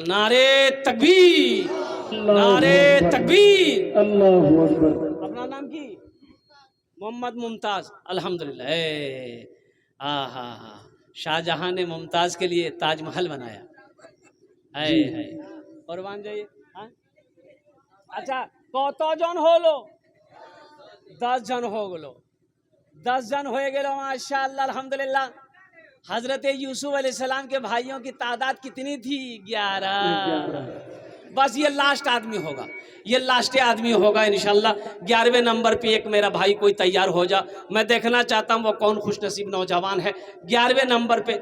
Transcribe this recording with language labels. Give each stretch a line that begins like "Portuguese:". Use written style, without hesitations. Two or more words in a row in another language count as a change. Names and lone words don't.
Urdu: نعرے تکبیر، نعرے تکبیر،
Arabic: اللہ اکبر۔
Urdu: اپنا نام کی؟ محمد ممتاز، الحمدللہ۔ ہاں، شاہجہاں نے ممتاز کے لیے تاج محل بنایا ہے۔ قربان جائیے۔ اچھا
Bangla: কত জন হলো 10 জন
Urdu: ہو گلو، 10 جن ہوئے گلو
Arabic: ماشاءاللہ الحمدللہ۔
Urdu: حضرت یوسف علیہ السلام کے بھائیوں کی تعداد کتنی تھی؟ 11۔ بس یہ لاسٹ آدمی ہوگا، یہ لاسٹ آدمی ہوگا انشاءاللہ۔ 11ویں نمبر پہ ایک میرا بھائی کوئی تیار ہو جا، میں دیکھنا چاہتا ہوں وہ کون خوش نصیب نوجوان ہے 11ویں نمبر پہ۔